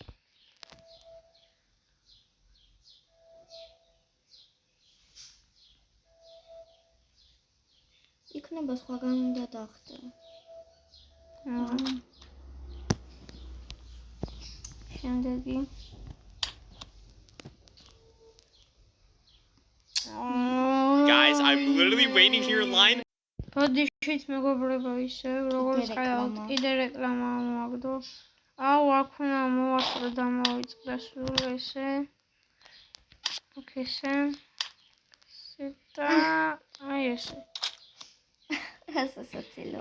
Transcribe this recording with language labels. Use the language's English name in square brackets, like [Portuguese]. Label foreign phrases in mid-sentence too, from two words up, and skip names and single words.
[Georgian] იქნება სხვაგან უნდა დახტე. შემდეგი. [English] Guys, I'm literally waiting here in line. [Georgian] ბოდიშით მეგობრებო ისე როგორც ხაიოთ კიდე რეკლამა მოაგდო. აუ, აქ უნდა მოვასწრო და მოვიწყდა სულ ესე. აქ ესე. და აი ესე. ასე საცილოა.